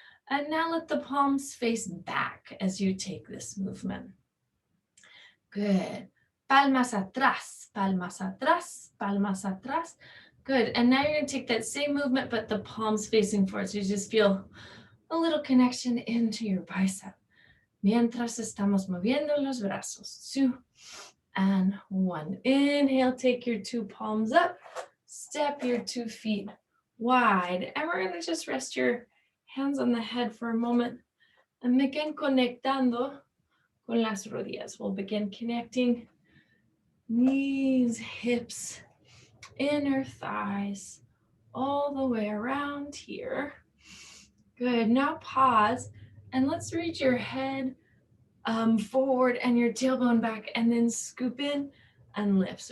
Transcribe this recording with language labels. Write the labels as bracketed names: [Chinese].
[English] And now let the palms face back as you take this movement. Good. [Spanish] Palmas atrás, palmas atrás, palmas atrás. [English] Good. And now you're going to take that same movement, but the palms facing forward. So you just feel a little connection into your bicep. [Spanish] Mientras estamos moviendo los brazos. [English] 2 and 1. Inhale, take your 2 palms up. Step your 2 feet wide. And we're going to just rest your hands on the head for a moment. And begin [Spanish] conectando con las rodillas. [English] We'll begin connecting knees, hips, inner thighs, all the way around here. Good. Now pause and let's reach your head forward and your tailbone back and then scoop in and lift.